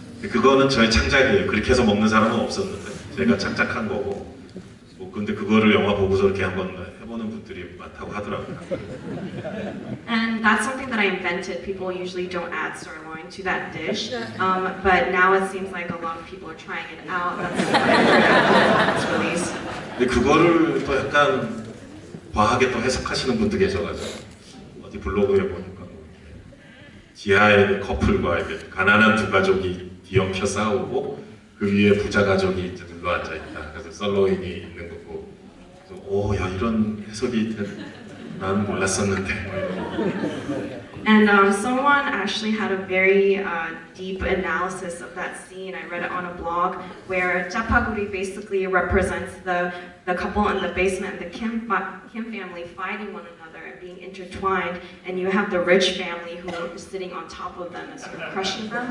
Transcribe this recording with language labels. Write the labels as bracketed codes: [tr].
[ko] 그거는 저희 창작이에요. 그렇게 해서 먹는 사람은 없었는데 제가 창작한 거고. 뭐 근데 그거를 영화 보고서 이렇게 한번 해보는 분들이 많다고 하더라고요. [en] And that's something that I invented. People usually don't add sirloin to that dish, but now it seems like a lot of people are trying it out. That's what I heard after its release. [ko] 근데 그거를 또 약간 과하게 또 해석하시는 분도 계셔가지고 어디 블로그에 보니까 지하의 그 커플과 이렇게 가난한 2 가족이 뒤엉켜 싸우고 그 위에 부자 가족이 이제 눌러 앉아 있다. 그래서 썰로인이 있는 거고. 그래서 오, 야 이런 해석이 나는 몰랐었는데. [en] And someone actually had a very deep analysis of that scene. I read it on a blog where japaguri basically represents the couple in the basement, the Kim family fighting one another and being intertwined, and you have the rich family who is sitting on top of them and sort of crushing them.